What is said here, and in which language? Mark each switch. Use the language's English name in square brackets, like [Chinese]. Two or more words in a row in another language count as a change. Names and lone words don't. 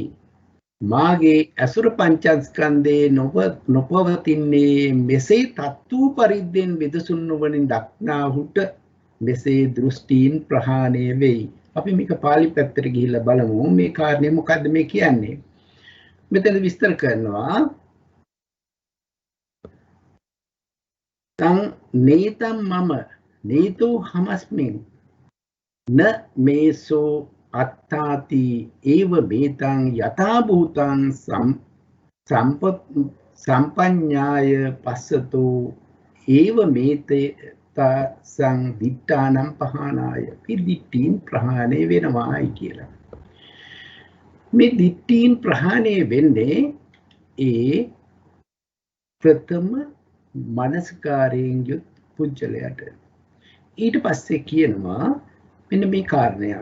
[Sinhala] මාගේ අසුර පංචස්කන්ධේ නොපවතින්නේ. මෙසේ තත්තු පරිද්දෙන් විදසුන් නොවනින් දක්නාහුට මෙසේ දෘෂ්ටීන් ප්‍රහාණය වෙයි. අපි මේක පාලි පැත්තට ගිහිල්ලා බලමු මේ කාරණේ මොකද්ද මේ කියන්නේ. මෙතන විස්තර කරනවා [Pali] තං නේතම් මම නේතෝ හමස්මින් න මේසෝ අත්තාති ඒව මේතං යථා භූතං සම්පඤ්ඤාය පස්සතෝ ඒව මේතේ තස්සං දිට්ඨානම් පහනාය. [Sinhala] මේ දිට්ඨීන් ප්‍රහාණය වෙනවායි කියලා. මේ දිට්ඨීන් ප්‍රහාණය වෙන්නේ ඒ ප්‍රථම මනස්කාරයෙන් යුත් පුජ්‍යලයට. ඊට පස්සේ කියනවා මෙන්න මේ කාරණයක්.